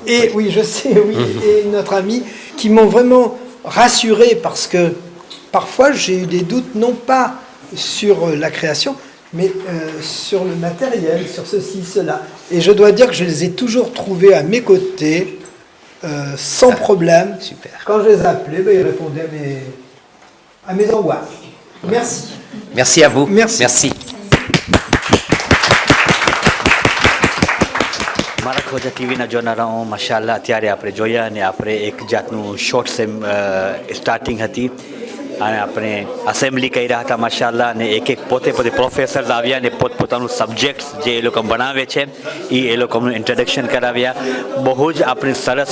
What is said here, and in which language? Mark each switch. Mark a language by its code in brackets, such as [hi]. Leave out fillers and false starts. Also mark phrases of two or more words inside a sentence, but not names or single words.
[fr] Et oui, je sais, oui, et notre ami, qui m'ont vraiment rassuré parce que parfois j'ai eu des doutes, non pas sur la création, mais sur le matériel, sur ceci, cela. Et je dois dire que je les ai toujours trouvés à mes côtés, sans problème. Super. Quand je les appelais, ils répondaient à mes angoisses. Merci. Merci à vous. Merci. [gu] મારા ખોજા ટીવીના જોનારા હું માશાઅલ્લાહ અત્યારે આપણે જોયા અને આપણે એક જાતનું [en] short sem starting [gu] હતી અને આપણે અસેમ્બલી કર્યા હતા માશાઅલ્લાહ અને એક પોતે પ્રોફેસર્સ આવ્યા અને પોતપોતાનું સબ્જેક્ટ્સ જે એ લોકો બનાવે છે એ લોકોનું ઇન્ટ્રોડક્શન કરાવ્યા બહુ જ આપણે સરસ